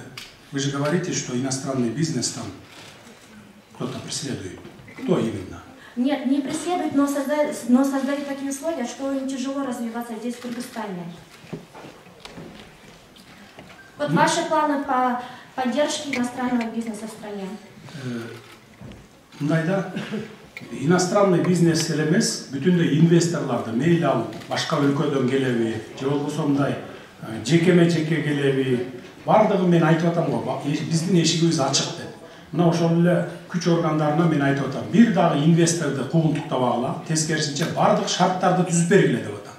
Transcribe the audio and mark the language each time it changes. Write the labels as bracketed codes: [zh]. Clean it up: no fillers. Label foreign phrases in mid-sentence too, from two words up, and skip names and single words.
[ru] Вы же говорите, что иностранный бизнес там кто-то преследует. Кто именно? Нет, не преследует, но создает такие условия, что им тяжело развиваться здесь, в Кыргызстане. Вот ваши планы по поддержке иностранного бизнеса в стране? [ky] Мындайда [ru] иностранный бизнес [ky] элемес бүтүндөй инвесторларды мейли алып башка өлкөдөн келеби же болбосо мындай жекеме жеке келеби бардыгы мен айтып атам го, биздин эшигибиз ачык деп. Мына ошол эле күч органдарына мен айтып атам, бир дагы инвесторду куугунтуктабагыла, тескерисинче бардык шарттарды түзүп бергиле деп атам.